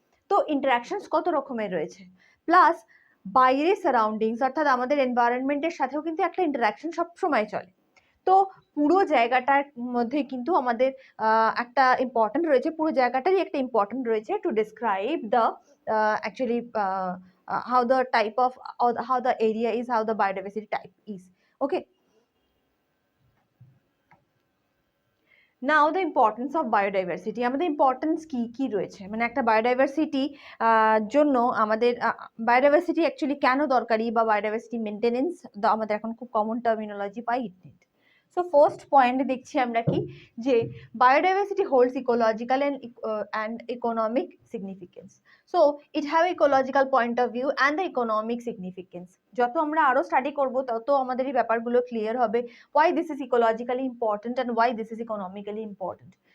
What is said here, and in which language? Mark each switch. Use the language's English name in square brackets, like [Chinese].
[Bangla] তো ইন্টারঅ্যাকশনস কত রকমের রয়েছে, প্লাস বাইরে সারাউন্ডিংস অর্থাৎ আমাদের এনভায়রনমেন্টের সাথেও কিন্তু একটা ইন্টারঅ্যাকশন সবসময় চলে। তো পুরো জায়গাটার মধ্যে কিন্তু আমাদের একটা ইম্পর্টেন্ট রয়েছে, পুরো জায়গাটারই একটা ইম্পর্টেন্ট রয়েছে to describe the actually how the type of, or how the area is, how the biodiversity type is. [English] Okay, now the importance of biodiversity. [Bangla] আমাদের ইম্পর্টেন্স কি কি রয়েছে, মানে একটা বায়োডাইভার্সিটি জন্য আমাদের বায়োডাইভার্সিটি অ্যাকচুয়ালি কেন দরকারি বা বায়োডাইভার্সিটি মেনটেনেন্স আমাদের এখন খুব কমন টার্মিনোলজি পাই ইট। সো ফার্স্ট পয়েন্ট দেখছি আমরা কি, যে biodiversity holds ecological and economic significance. [English] So it have ecological point of view and the economic significance. [Bangla] যত আমরা আরো স্টাডি করব তত আমাদের এই ব্যাপারগুলো ক্লিয়ার হবে, why this is ecologically important and why this is economically important.